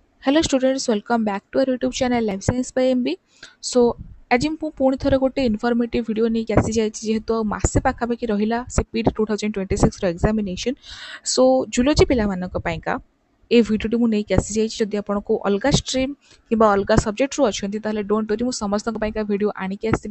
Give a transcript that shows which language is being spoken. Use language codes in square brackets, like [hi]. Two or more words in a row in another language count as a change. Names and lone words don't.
[en] Hello students, welcome back to our YouTube channel Life Science by MB. [or] So आज ମୁଁ ପୁଣି ଥରେ ଗୋଟେ [en] informative video [or] ନେଇକି ଆସିଯାଇଛି ଯେହେତୁ ଆଉ ମାସେ ପାଖାପାଖି ରହିଲା CPET 2026 ର ଏକ୍ଜାମିନେସନ୍। [en] so zoology [or] ପିଲାମାନଙ୍କ ପାଇଁକା ଏ ଭିଡ଼ିଓଟି ମୁଁ ନେଇକି ଆସିଯାଇଛି। ଯଦି ଆପଣଙ୍କୁ ଅଲଗା ଷ୍ଟ୍ରିମ୍ କିମ୍ବା ଅଲଗା ସବଜେକ୍ଟରୁ ଅଛନ୍ତି ତାହେଲେ [en] don't worry, [or] ମୁଁ ସମସ୍ତଙ୍କ ପାଇଁକା ଭିଡ଼ିଓ ଆଣିକି ଆସିବି।